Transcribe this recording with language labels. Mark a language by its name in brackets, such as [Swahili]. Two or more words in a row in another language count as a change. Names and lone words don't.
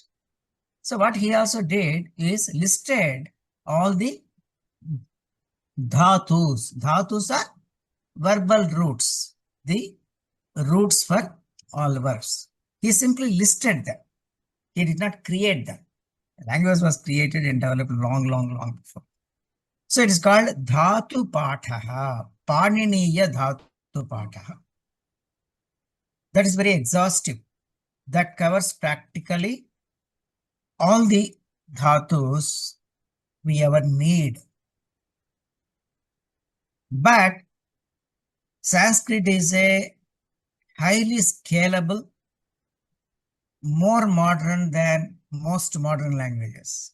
[English] So what he also did is listed all the dhatus. Dhatus are verbal roots, the roots for all verbs. He simply listed them. He did not create them. The language was created and developed long before. So it is called [Sanskrit] dhatu patha, paniniya dhatu patha. [English] That is very exhaustive. That covers practically all the dhatus we ever need. But Sanskrit is a highly scalable more modern than most modern languages.